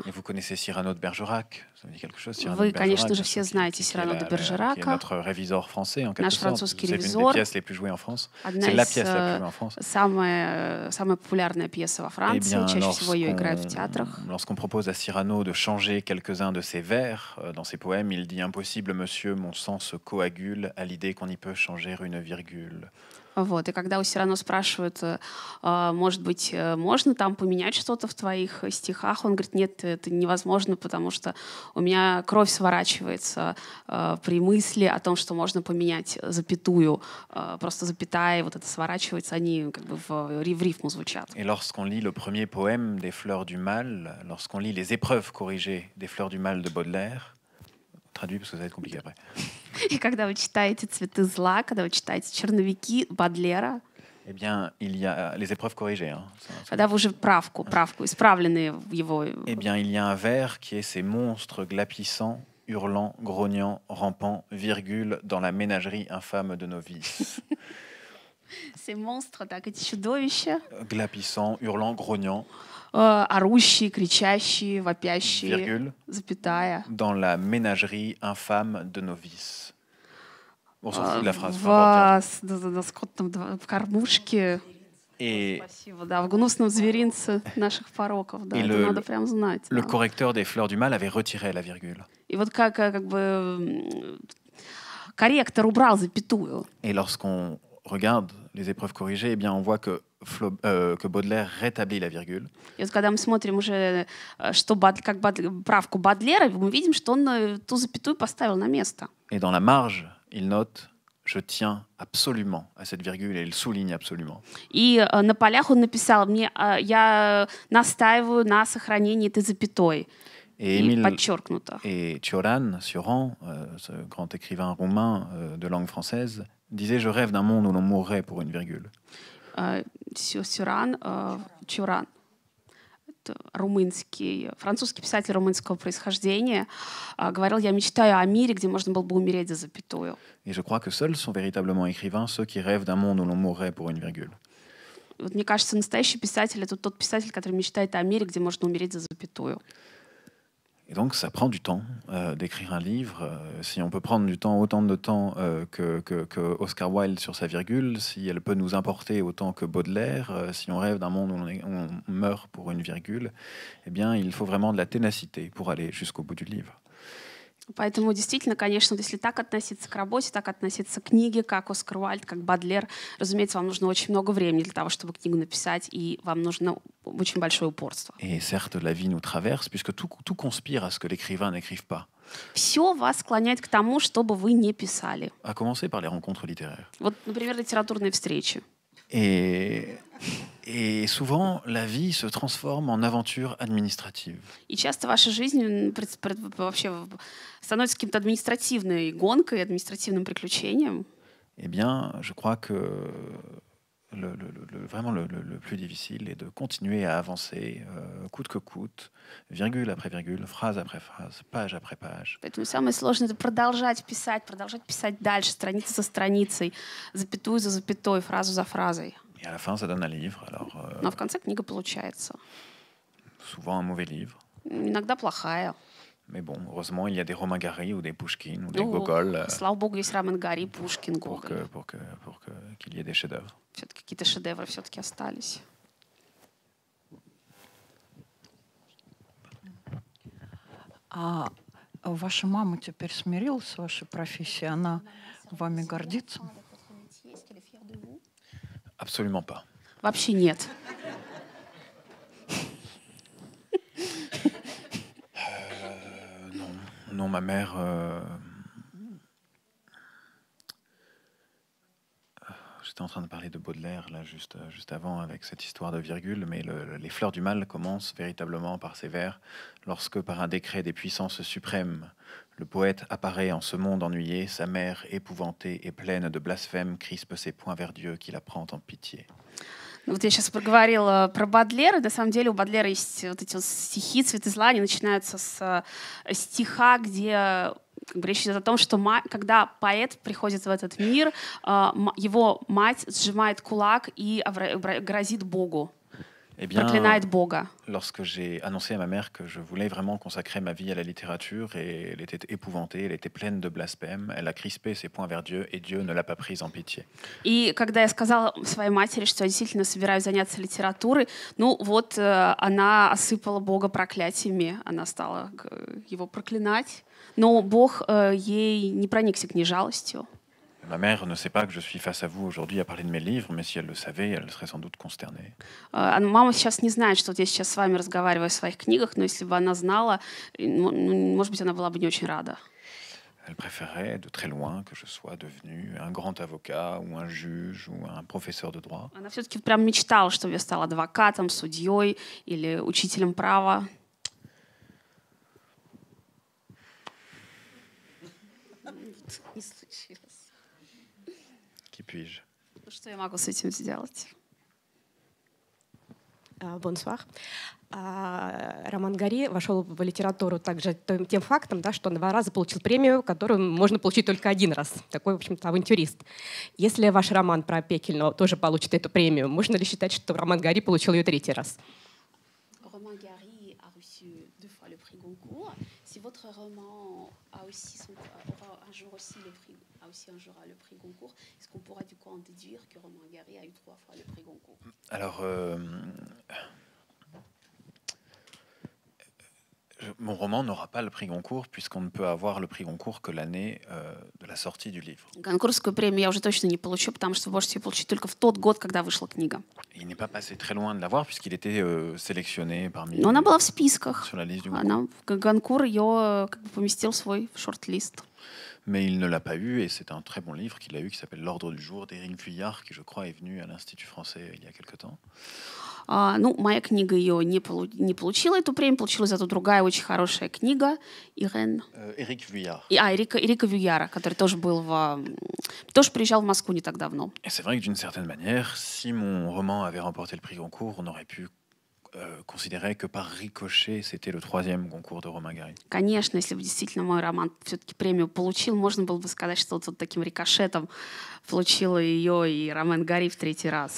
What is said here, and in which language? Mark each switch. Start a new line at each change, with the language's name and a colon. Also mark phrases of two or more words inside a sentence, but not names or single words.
French: Et vous connaissez Cyrano de Bergerac? Ça vous dit quelque chose?
Russian: Вы, конечно же, все знаете Сирано де Бержерака.
French: Notre réviseur français, en quelque sorte.
Russian: Наш французский
French: C'est l'une
Russian: ревизор.
French: des pièces les plus jouées en France.
Russian: Одна
French: C'est la pièce la plus jouée en
Russian: из
French: France.
Russian: самая популярная пьеса во Франции. Чаще всего ее играют в театрах.
French: Lorsqu'on propose à Cyrano de changer quelques-uns de ses vers dans ses poèmes, il dit: impossible, monsieur, mon sang se coagule à l'idée qu'on y peut changer une virgule.
Russian: Вот. И когда у Сирано спрашивают, может быть, можно там поменять что-то в твоих стихах, он говорит: нет, это невозможно, потому что у меня кровь сворачивается при мысли о том, что можно поменять запятую. Просто запятая, вот это сворачивается, они как бы в рифму звучат.
French: Et lorsqu'on lit le premier poème des Fleurs du Mal, lorsqu'on lit les épreuves corrigées des Fleurs du Mal de Baudelaire, traduit parce que ça va être compliqué après.
Russian: И когда вы читаете «Цветы зла», когда вы читаете «Черновики» Бодлера,
French: Eh bien, il y a les épreuves corrigées.
Russian: когда вы уже правку, исправленные в его...
French: Eh bien, il y a un vers qui est ces monstres glapissants, hurlant, grognant, rampant, virgule, dans la ménagerie infâme de nos vices. Ces monstres,
Russian: так, эти чудовища.
French: Glapissant, hurlant, grognant.
Russian: Орущие, кричащие, вопящие,
French: virgule,
Russian: запятая.
French: dans la ménagerie infâme de nos vices. On s'en fout de la phrase. peu importe.
Russian: В скотном в кормушке.
French: Et
Russian: Спасибо, да, в гнусном зверинце наших пороков, да,
French: Et
Russian: это надо прям знать.
French: le
Russian: Да.
French: correcteur des fleurs du mal avait retiré la virgule.
Russian: И вот как бы корректор убрал запятую.
French: Et lorsqu'on regarde les épreuves corrigées, eh bien, on voit que Baudelaire rétablit la virgule.
Russian: И вот когда мы смотрим уже, что правку Бадлера, мы видим, что он ту запятую поставил на место.
French: Et dans la marge, il note « Je tiens absolument à cette virgule » et il souligne absolument.
Russian: И на полях он написал: я настаиваю на сохранении этой запятой.
French: Et
Russian: И подчеркнуто.
French: Et Cioran, ce grand écrivain roumain de langue française, disait « Je rêve d'un monde où l'on mourrait pour une virgule ».
Russian: Cioran, французский писатель румынского происхождения, говорил: я мечтаю о мире, где можно было бы умереть за запятую.
French: Et je crois que seuls sont véritablement écrivains ceux qui rêvent d'un monde où l'on mourrait pour une virgule.
Russian: Вот мне кажется, настоящий писатель — это тот писатель, который мечтает о мире, где можно умереть за запятую.
French: Et donc, ça prend du temps d'écrire un livre. Si on peut prendre du temps, autant de temps que Oscar Wilde sur sa virgule, si elle peut nous importer autant que Baudelaire, si on rêve d'un monde où on meurt pour une virgule, eh bien, il faut vraiment de la ténacité pour aller jusqu'au bout du livre.
Russian: Поэтому действительно, конечно, если так относиться к работе, так относиться к книге, как Оскар Уайльд, как Бадлер, разумеется, вам нужно очень много времени для того, чтобы книгу написать, и вам нужно очень большое упорство.
French: Et certes, la vie nous traverse, puisque tout conspire à ce que l'écrivain n'écrive pas.
Russian: Все вас склоняет к тому, чтобы вы не писали.
French: À commencer par les rencontres littéraires.
Russian: Вот, например, литературные встречи.
French: Et souvent, la vie se transforme en aventure administrative.
Russian: И часто ваша жизнь вообще становится каким-то административной гонкой, административным приключением.
French: Eh bien, je crois que vraiment le plus difficile est de continuer à avancer, coûte que coûte, virgule après virgule, phrase après phrase, page après page.
Russian: Поэтому самое сложное — это продолжать писать дальше, страница за страницей, запятую за запятой, фразу за фразой.
French: Et à la fin, ça donne un livre. Alors,
Russian: Но в конце книга получается.
French: Souvent un mauvais livre.
Russian: Иногда плохая.
French: Mais bon, heureusement, il y a des Romain Gary ou des Pushkin ou des Gogol.
Russian: Слава богу, есть Роман Гори, Пушкин, Гоголь.
French: Pour qu'il y ait des chefs-d'œuvre.
Russian: Все-таки какие-то шедевры все-таки остались. А ваша мама теперь смирилась с вашей профессией? Она вами гордится?
French: Absolument pas.
Russian: Вообще нет.
French: Non, ma mère... J'étais en train de parler de Baudelaire, là, juste avant, avec cette histoire de virgule, mais les fleurs du mal commencent véritablement par ces vers. Lorsque, par un décret des puissances suprêmes, le poète apparaît en ce monde ennuyé, sa mère, épouvantée et pleine de blasphème, crispe ses poings vers Dieu qui la prend en pitié.
Russian: Вот я сейчас проговорила про Бадлера. На самом деле у Бадлера есть вот эти вот стихи «Цветы зла». Они начинаются с стиха, где речь идет о том, что когда поэт приходит в этот мир, его мать сжимает кулак и грозит Богу.
French: Eh bien,
Russian: проклинает Бога.
French: Lorsque j'ai annoncé à ma mère que je voulais vraiment consacrer ma vie à la littérature, et elle était épouvantée, elle était pleine de blasphème, elle a crispé ses poings vers Dieu et Dieu ne l'a pas prise en pitié.
Russian: И когда я сказала своей матери, что я действительно собираюсь заняться литературой, ну вот она осыпала Бога проклятиями, она стала его проклинать, но Бог ей не проникся к ней жалостью.
French: Ma mère ne sait pas que je suis face à vous aujourd'hui à parler de mes livres, mais si elle le savait, elle serait sans doute consternée.
Russian: Мама сейчас не знает, что вот я сейчас с вами разговариваю о своих книгах, но если бы она знала, может быть, она была бы не очень рада.
French: Elle préférait de très loin que je sois devenu un grand avocat ou un juge ou un professeur de droit. Она все-таки прям мечтала, чтобы я стала адвокатом, судьей или учителем права.
Russian: Не случилось.
French: Qui puis-je?
Russian: Что я могу с этим сделать?
French: Бонсуар.
Russian: Роман Гори вошел в литературу также тем фактом, да, что он 2 раза получил премию, которую можно получить только 1 раз. Такой, в общем-то, авантюрист. Если ваш роман про Пекельного тоже получит эту премию, можно ли считать, что Роман Гори получил ее 3-й раз?
French: votre roman aura un jour aussi un jour le prix Goncourt. Est-ce qu'on pourra du coup en déduire que Romain Gary a eu 3 fois le prix Goncourt? Alors, mon roman n'aura pas le prix Goncourt, puisqu'on ne peut avoir le prix Goncourt que l'année de la sortie du livre.
Russian: Гонкурскую премию я уже точно не получу, потому что вы можете ее получить только в тот год, когда вышла книга.
French: Il n'est pas passé très loin de l'avoir, puisqu'il était sélectionné parmi
Russian: Но она была в списках.
French: sur la liste du
Russian: Она, Гонкур ее как бы поместил в свой шорт-лист.
French: Mais il ne l'a pas eu, et c'est un très bon livre qu'il a eu, qui s'appelle L'Ordre du jour, d'Éric Vuillard, qui, je crois, est venu à l'Institut français il y a quelque temps.
Russian: Ну, моя книга ее не получила эту премию, получила зато другая очень хорошая книга Éric Vuillard. Эрика Вюяра, который тоже приезжал в Москву не так давно.
French: Et c'est vrai que d'une certaine manière, si mon roman avait remporté le prix Goncourt, on aurait pu considérer que par ricochet, c'était le 3e Goncourt de Romain Gary.
Russian: Конечно, если бы действительно мой роман все-таки премию получил, можно было бы сказать, что вот таким рикошетом получила ее и Роман Гари в 3-й раз.